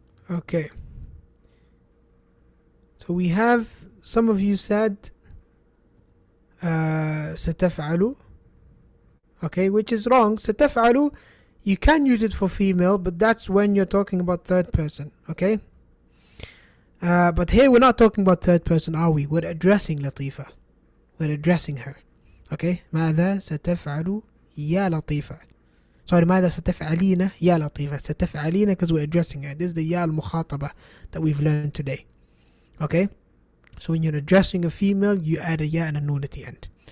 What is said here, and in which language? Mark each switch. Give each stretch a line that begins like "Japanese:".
English: Okay, so we have some of you said ستفعل. Okay, which is wrong. ستفعل, you can use it for female, but that's when you're talking about third person. Okay, but here we're not talking about third person, are we? We're addressing Latifa. We're addressing her. Okay,
Arabic: ماذا ستفعل يا لطيفة.
English: Sorry,
Arabic: ماذا ستفعلين يا لطيفة.
English: ستفعلين because we're addressing her. This is the يا المخاطبة that we've learned today. Okay, so when you're addressing a female, you add a ya and a noon at the end.